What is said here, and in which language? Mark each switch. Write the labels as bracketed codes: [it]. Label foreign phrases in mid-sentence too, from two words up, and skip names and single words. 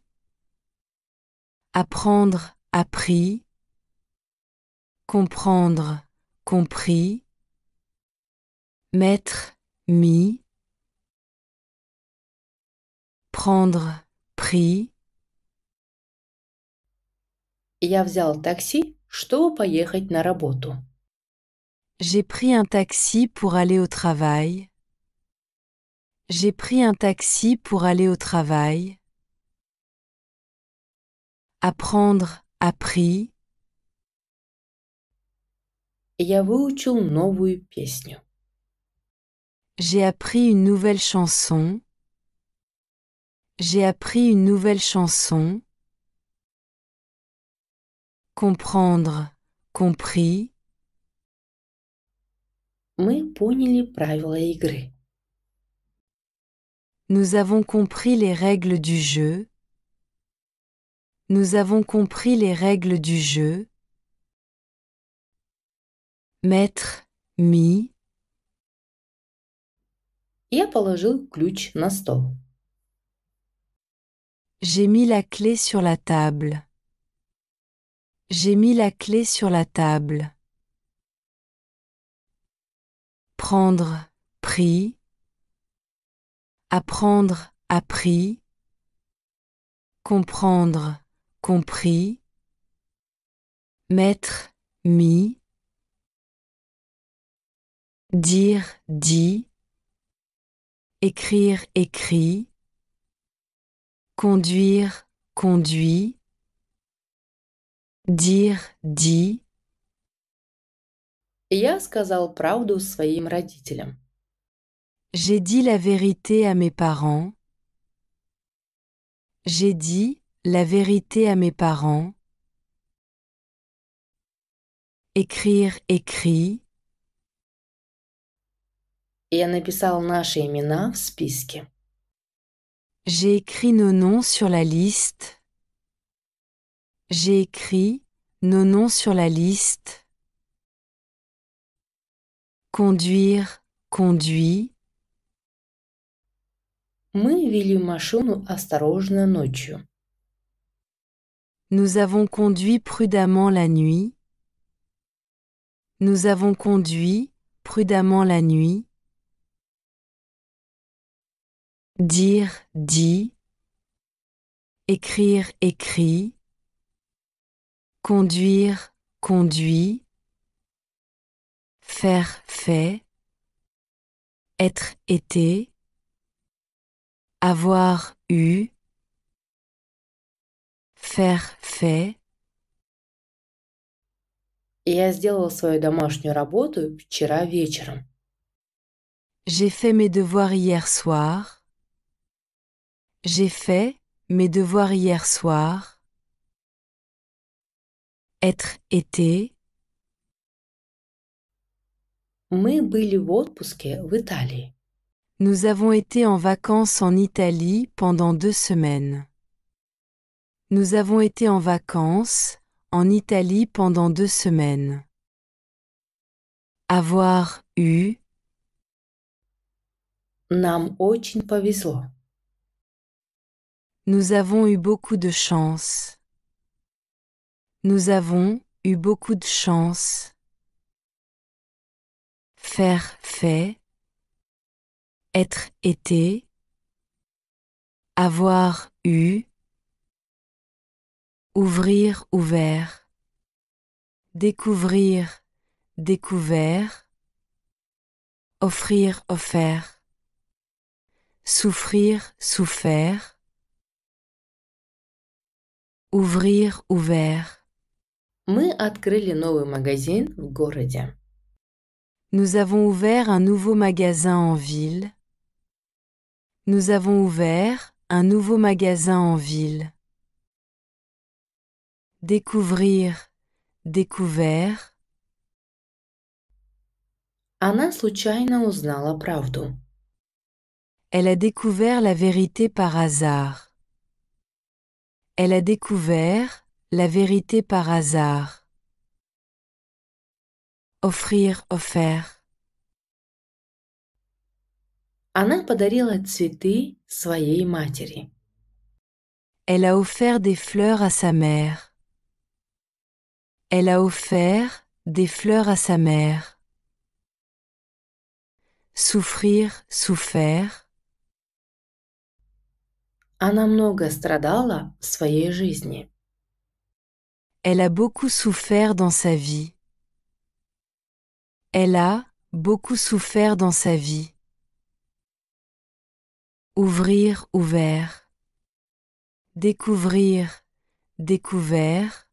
[fr] Apprendre, appris. Comprendre, compris. Mettre, mis. Prendre, pris. [ru] Я взял такси, чтобы поехать на работу. [fr] J'ai pris un taxi pour aller au travail. J'ai pris un taxi pour aller au travail. Apprendre, appris. [ru] Я выучил новую песню. [fr] J'ai appris une nouvelle chanson. J'ai appris une nouvelle chanson. Comprendre, compris. [ru] Мы поняли правила игры. [fr] Nous avons compris les règles du jeu. Nous avons compris les règles du jeu. Mettre, mis. [ru] Я положил ключ на стол. [fr] J'ai mis la clé sur la table. J'ai mis la clé sur la table. Prendre, pris. Apprendre, appris. Comprendre, compris. Mettre, mis. Dire, dit. Écrire, écrit. Conduire, conduit. Dire, dit. [ru] Я сказал правду своим родителям. [fr] J'ai dit la vérité à mes parents. J'ai dit la vérité à mes parents. Écrire, écrit. [ru] Я написал наши имена в списке. [fr] J'ai écrit nos noms sur la liste. J'ai écrit nos noms sur la liste. Conduire, conduit. [ru] Мы вели машину осторожно ночью. [fr] Nous avons conduit prudemment la nuit. Nous avons conduit prudemment la nuit. Dire, dit. Écrire, écrit. Conduire, conduit, faire fait, être été, avoir eu, faire fait. [ru] Я сделал свою домашнюю работу вчера вечером. [fr] J'ai fait mes devoirs hier soir. J'ai fait mes devoirs hier soir. Être été. [ru] Мы были в отпуске в Италии. [fr] Nous avons été en vacances en Italie pendant 2 semaines. Nous avons été en vacances en Italie pendant 2 semaines. Avoir eu. [ru] Нам очень повезло. [fr] Nous avons eu beaucoup de chance. Nous avons eu beaucoup de chance. Faire fait. Être été. Avoir eu. Ouvrir ouvert. Découvrir découvert. Offrir offert. Souffrir souffert. Ouvrir ouvert. [ru] Мы открыли новый магазин в городе. [fr] Nous avons ouvert un nouveau magasin en ville. Nous avons ouvert un nouveau magasin en ville. Découvrir, découvert. [ru] Она случайно узнала правду. [fr] Elle a découvert la vérité par hasard. Elle a découvert la vérité par hasard. Offrir offert. [ru] Она подарила цветы своей матери. [fr] Elle a offert des fleurs à sa mère. Elle a offert des fleurs à sa mère. Souffrir, souffert. [ru] Она много страдала в своей жизни. [fr] Elle a beaucoup souffert dans sa vie. Elle a beaucoup souffert dans sa vie. Ouvrir, ouvert. Découvrir, découvert.